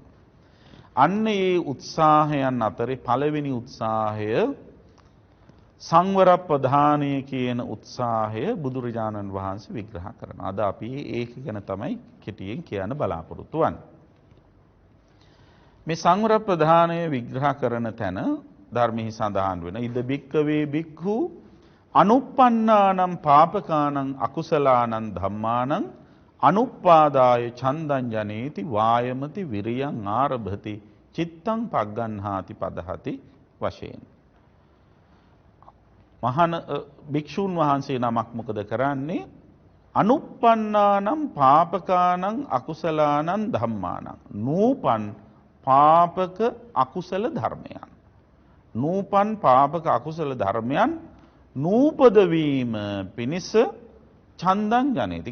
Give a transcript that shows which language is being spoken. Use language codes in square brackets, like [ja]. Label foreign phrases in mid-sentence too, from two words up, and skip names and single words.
[si] අන්න ඒ උත්සාහයන් අතරේ පළවෙනි උත්සාහය සංවර ප්‍රධානය කියන උත්සාහය බුදුරජාණන් වහන්සේ විග්‍රහ කරනවා. අද අපි ඒක ගැන තමයි කෙටියෙන් කියන්න බලාපොරොත්තු වෙන්නේ. මේ සංවර ප්‍රධානය විග්‍රහ කරන තැන ධර්මෙහි සඳහන් වෙන [pi] ඉද බික්කවේ බික්ඛු අනුප්පන්නානම් පාපකානම් අකුසලානම් ධම්මානම් අනුප්පාදාය ඡන්දං ජනේති වායමති විරියං ආරභති චිත්තං පග්ගන්හාති පදහති වශයෙන්. [si] මහාන භික්ෂුන් වහන්සේ නමක් මොකද කරන්නේ? [pi] අනුප්පන්නානම් පාපකානම් අකුසලානම් ධම්මානම්. [si] නූපන් පාපක අකුසල ධර්මයන්. නූපන් පාපක අකුසල ධර්මයන් නූපද වීම පිණිස [pi] ඡන්දං ජනේති.